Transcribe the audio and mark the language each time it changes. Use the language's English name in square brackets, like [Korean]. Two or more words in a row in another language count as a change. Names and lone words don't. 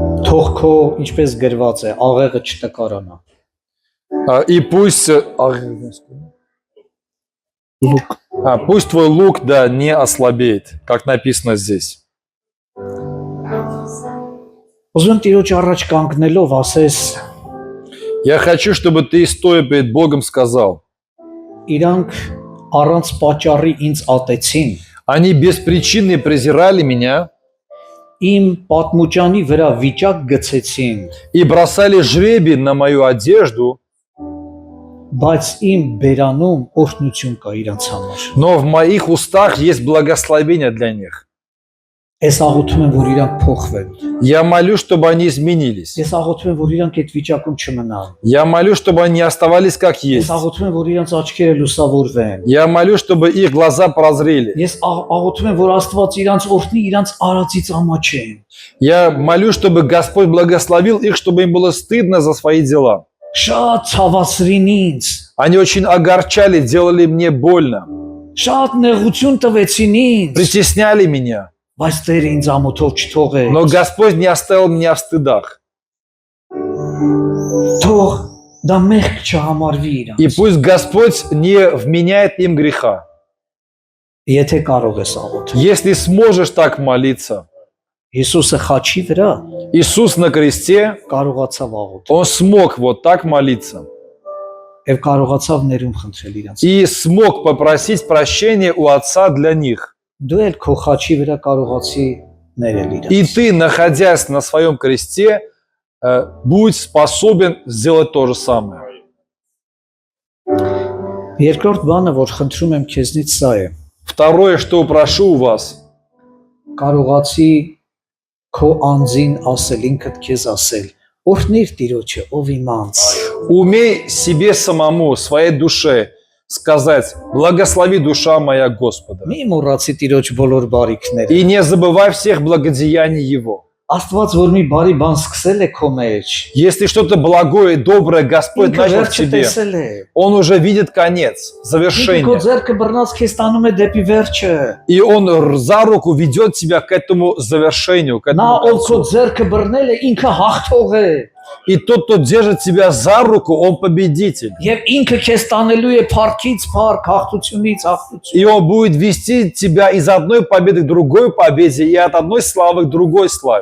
[Armenian] թող քո ինչպես գրված է, աղեղը չտկարանա։ [Russian] И пусть, пусть твой лук, да, не ослабеет, как написано здесь. [Armenian] Ուզում եմ Տիրոջ առաջ կանգնելով ասես, [Russian] Я хочу, чтобы ты, стоя перед Богом, сказал: [Armenian] իրանք առանց պատճառի ինձ ատեցին, [Russian] они без причины презирали меня [Armenian] իմ պատմուճանի վրա վիճակ գցեցին, [Russian] и бросали жребий на мою одежду, [Armenian] բայց իմ բերանում օրհնություն կա իրանց համար։ [Russian] но в моих устах есть благословение для них. [Armenian] Ես աղոթում եմ, որ իրանք փոխվեն։ [Russian] Я молю, чтобы они изменились. [Armenian] Ես աղոթում եմ, որ իրանք այդ վիճակում չմնան։ [Russian] Я молю, чтобы они оставались как [Armenian] Ես [Russian] есть. [Armenian] աղոթում եմ, որ իրանք աչքերը լուսավորվեն։ [Russian] Я молю, чтобы их глаза прозрели. [Armenian] Ես աղոթում եմ, որ Աստված իրանք օրհնի իրանք արածից ամաչեն։ [Russian] Я молю, чтобы Господь благословил их, чтобы им было стыдно за свои дела. [Armenian] Շատ ցավացրին ինձ, [Russian] Они очень огорчали, делали мне больно, [Armenian] շատ նեղություն տվեցին ինձ, [Russian] притесняли меня. [Armenian] բայց Տերը ինձ ամոթով չթողեց։ [Russian] Но Господь не оставил меня в стыдах. [Armenian] Թող դա մեղք չհամարվի [Russian] И [Armenian] իրանք։ [Russian] пусть Господь не вменяет им греха. [Armenian] Եթե կարող ես աղոթել։ [Russian] Если сможешь так молиться, [Armenian] Հիսուսը խաչի վրա [Russian] Иисус на кресте, [Armenian] կարողացավ աղոթել [Russian] Он смог вот так молиться. [Armenian] եւ կարողացավ ներում խնդրել իրանց։ [Russian] И смог попросить прощения у Отца для них. [Armenian] Դու էլ քո խաչի վրա կարողացի ներել իրանց։ [Russian] И ты, находясь на своем кресте, будь способен сделать то же самое. [Armenian] Երկրորդ բանը, որ խնդրում եմ քեզնից սա է. [Russian] Второе, что прошу у вас, [Armenian] Կարողացի քո անձին ասել, ինքդ քեզ ասել, օրհնիր Տիրոջը, ով իմ անձ։ [Russian] умей себе самому, своей душе сказать: благослови душа моя Господа. [Armenian] Մի մոռացի Տիրոջ բոլոր բարիքները։ [Russian] И не забывай всех благодеяний Его. [Armenian] Աստված որ մի բարի բան սկսել է քո մեջ, [Russian] Если что-то благое и доброе Господь [Armenian] ինքը [Russian] начал в [Armenian] վերջը [Russian] тебе, [Armenian] տեսել է։ [Russian] Он уже видит конец, [Armenian] Ինքը քո [Russian] завершение. [Armenian] ձեռքը բռնած քեզ տանում է դեպի վերջը։ [Russian] И Он за руку ведет тебя к этому завершению, к [Armenian] Նա [Russian] этому [Armenian] ով քո [Russian] концу. [Armenian] ձեռքը բռնել է, ինքը հաղթող է։ [Russian] И тот, кто держит тебя за руку, он победитель. [Armenian] Եվ ինքը քեզ տանելու է փառքից փառք, հաղթությունից հաղթություն։ [Russian] И он будет вести тебя из одной победы к другой победе и от одной славы к другой славе.